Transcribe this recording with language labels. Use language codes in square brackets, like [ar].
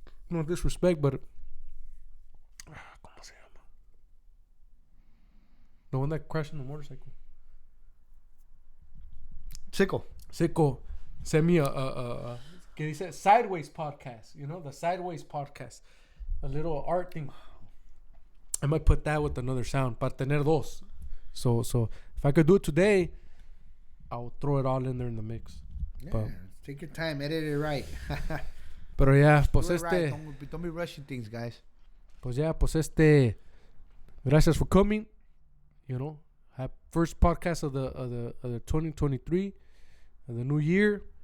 [en] No disrespect, but [es] ¿cómo se llama? [en] The one that crashed in the motorcycle. Sicko sent me [es] a que dice [en] SideWayz podcast. You know, the SideWayz podcast. A little art thing. I might put that with another sound. [es] Para tener dos. [en] So if I could do it today, I'll throw it all in there in the mix. Yeah, but, take your time, edit it right. [es] Pero [en] yeah, [es] pues [en] right. Don't be rushing things, guys. [es] Pues [en] yeah, [es] pues gracias [en] for coming. You know, first podcast of the 2023, of the new year.